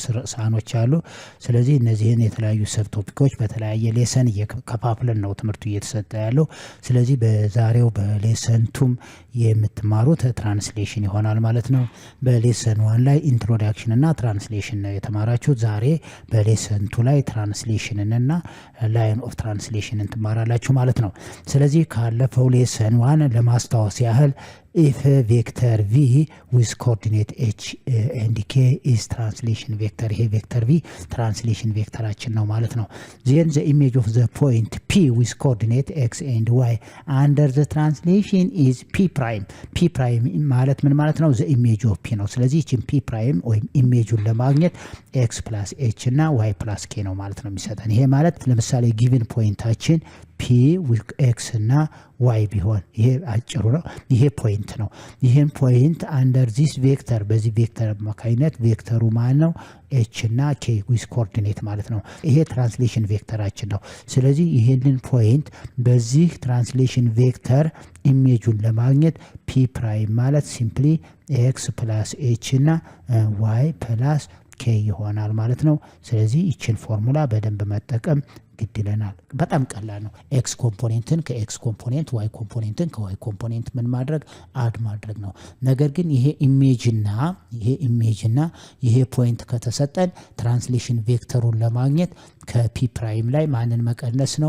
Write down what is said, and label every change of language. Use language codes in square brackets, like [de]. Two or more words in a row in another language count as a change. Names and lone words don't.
[am] ርዕሳኖች አሉ። ስለዚህ እነዚህን የተለያዩ [en] sub topics [am] በተለያየ ሌሰን እየከፋፍለን ነው ትምህርቱ እየተሰጠ ያለው። ስለዚህ በዛሬው በሌሰንቱም የምትማሩት ትራንስሌሽን ይሆናል ማለት ነው። በሌሰን 1 ላይ ኢንትሮዳክሽን እና ትራንስሌሽን ነው የተማራችሁት። ዛሬ በሌሰንቱ ላይ ትራንስሌሽን እና [en] line of translation [am] ትማራላችሁ ማለት ነው። ስለዚህ ካለፈው ሌሰን 1 ለማስታወስ ያህል [en] if vector v with coordinate h and k is translation vector, [am] ይሄ [en] vector v translation vectorአችን [am] ነው ማለት ነው። [en] then the image of the point p with coordinate x and y under the translation is p prime. p prime [am] ማለት ምን ማለት ነው? [en] the image of p [am] ነው። ስለዚህ እቺን [en] p prime [am] ወይም ኢሜጁን ለማግኘት [en] x plus h [am] እና [en] y plus k [am] ነው ማለት ነው የሚሰጠን። ይሄ ማለት ለምሳሌ given ፖይንታችን [en] p with [am] x እና y ቢሆን ይሄ አጭሩ ነው። ይሄ ፖይንት ነው። ይሄን ፖይንት [en] under this vector [am] በዚህ ቬክተር አማካይነት ቬክተሩ ማለት ነው h እና [en] k with coordinate [am] ማለት ነው። ይሄ ትራንስሌሽን ቬክተራችን ነው። ስለዚህ ይሄንን ፖይንት በዚህ ትራንስሌሽን ቬክተር ኢሜጁን ለማግኘት p ፕራይም ማለት ሲምፕሊ [en] x plus h [am] እና [en] y plus k [am] ይሆናል ማለት ነው። ስለዚህ ይችን ፎርሙላ በደንብ መጠቀም ግድ ይለናል። በጣም ቀላል ነው። ኤክስ ኮምፖኔንትን ከኤክስ ኮምፖኔንት ዋይ ኮምፖኔንትን ከዋይ ኮምፖኔንት ምን ማድረግ አድ ማድረግ ነው። ነገር ግን ይሄ ኢሜጅና ይሄ ፖይንት ከተሰጠን ትራንስሌሽን ቬክተሩን ለማግኘት ከፒ ፕራይም ላይ ማንን መቀነስ ነው?